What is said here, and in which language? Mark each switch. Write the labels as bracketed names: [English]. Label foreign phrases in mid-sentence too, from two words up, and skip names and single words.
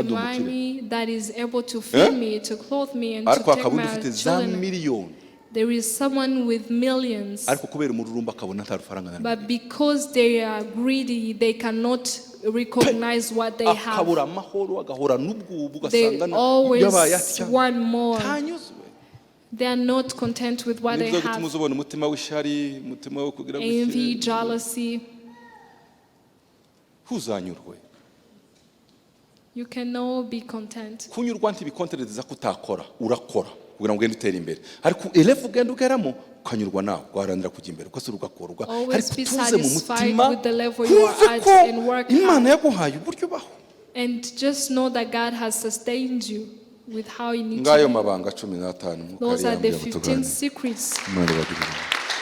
[Kinyarwanda] ndumukire. [English] Money that is able to feed me, to clothe me and to take my children. There is someone with millions. But because they are greedy, they cannot recognize what they have. They always want more. They are not content with what they have. Envy, jealousy. You cannot be content. [Kinyarwanda] Kunyurwa ntibikonteza kutakora urakora kugira ngo ugende utera imbere ariko elefu ugenda ugeramo ukanyurwa nawe guharanira kujya imbere uko ugakorwa ariko tuze mu mutima Imana yaguhaye uburyo baho. [English] And just know that God has sustained you with how you need to. [Kinyarwanda] Ngayo mabanga 15 [English] Those are the 15 secrets.